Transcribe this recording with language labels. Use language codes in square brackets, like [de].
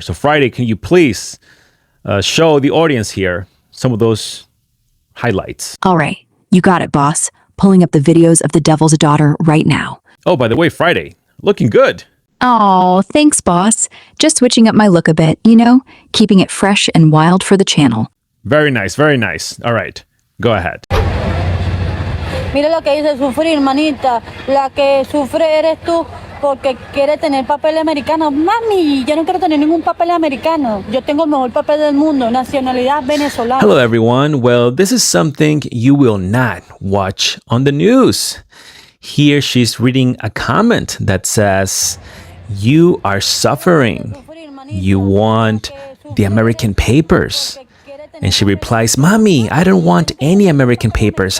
[en] So Friday, can you please show the audience here some of those highlights? All right, you got it, boss. Pulling up the videos of the devil's daughter right now. Oh, by the way, Friday, looking good. Oh, thanks, boss. Just switching up my look a bit, you know, keeping it fresh and wild for the channel. Very nice, very nice. All right, go ahead. [es] Mira lo que dice sufrir, manita. La que sufre eres tú porque quiere tener papel americano. Mami, yo no quiero tener ningún papel americano. Yo tengo el mejor papel del mundo, nacionalidad venezolana. [en] Hello, everyone. Well, this is something you will not watch on the news. Here she's reading a comment that says, "You are suffering. You want the American papers." And she replies, "Mommy, I don't want any American papers.